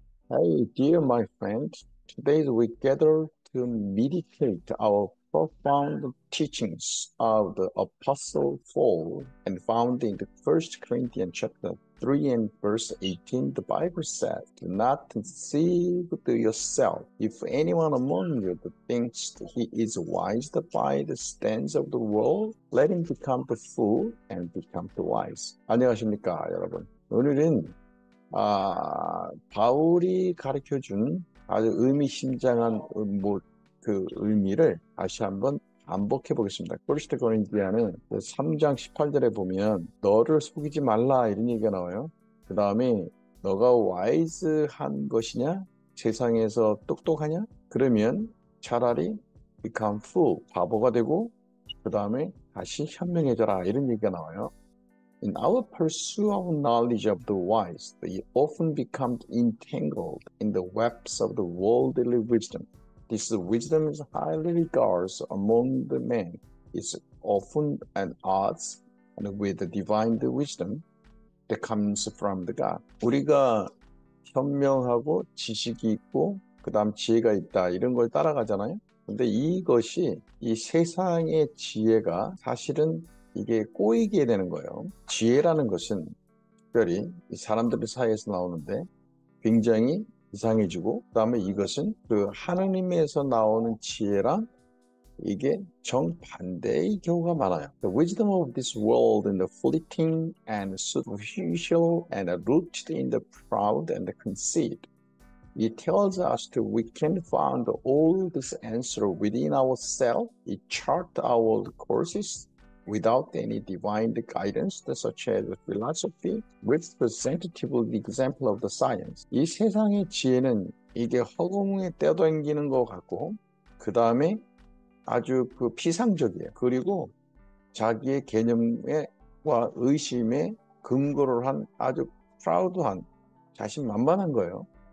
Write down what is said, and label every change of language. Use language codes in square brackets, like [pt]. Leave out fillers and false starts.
[en] Hey, dear my friend, today we gather to meditate our profound teachings of the Apostle Paul and found in the First Corinthians chapter 3 and verse 18, the Bible says, "Do not deceive yourself. If anyone among you thinks that he is wise by the standards of the world, let him become the fool and become the wise." [ko] 안녕하십니까, 여러분. 오늘은 바울이 가르쳐준 아주 의미심장한 그 의미를 다시 한번 반복해 보겠습니다. 퍼스트 고린티아는 3장 18절에 보면 너를 속이지 말라 이런 얘기가 나와요. 그 다음에 너가 와이즈한 것이냐? 세상에서 똑똑하냐? 그러면 차라리 [en] become fool, [ko] 바보가 되고 그 다음에 다시 현명해져라 이런 얘기가 나와요. [en] In our pursuit of knowledge of the wise, they often become entangled in the webs of the worldly wisdom. This wisdom is highly regarded among the men. It's often at odds with the divine wisdom that comes from the God. [ko] 우리가 현명하고 지식이 있고 그 다음 지혜가 있다 이런 걸 따라가잖아요. 근데 이것이 이 세상의 지혜가 사실은 이게 꼬이게 되는 거예요. 지혜라는 것은 특별히 이 사람들 사이에서 나오는데 굉장히 이상해지고 그 다음에 이것은 그 하느님에서 나오는 지혜랑 이게 정반대의 경우가 많아요. [en] The wisdom of this world and the fleeting and superficial and rooted in the proud and the conceit. It tells us that we can find all this answer within ourselves. It charts our courses without any divine guidance, such as philosophy, representative example of the science. [ko] 이 세상의 지혜는 이게 허공에 떠다니는 것 같고, 그 다음에 아주 그 피상적이에요. 그리고 자기의 개념과 의심에 근거를 한 아주 프라우드한 자신만만한 거예요.